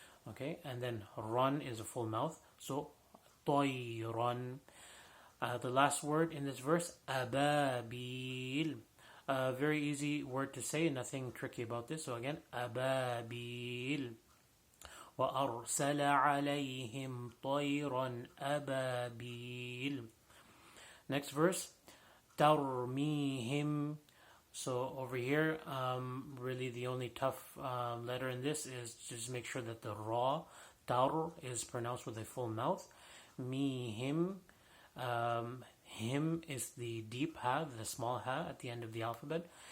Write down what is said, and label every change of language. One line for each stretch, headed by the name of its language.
English: Okay, and then run is a full mouth. So
Arabic: طَيْرًا.
English: The last word in this verse, أبابيل. Very easy word to say, nothing tricky about this. So again, أبابيل.
Arabic: وأرسل عليهم طيرا أبابيل.
English: Next verse, ترميهم. So over here, really the only tough letter in this is just make sure that the ra, tar, is pronounced with a full mouth. Mihim. Him is the deep ha, the small ha at the end of the alphabet.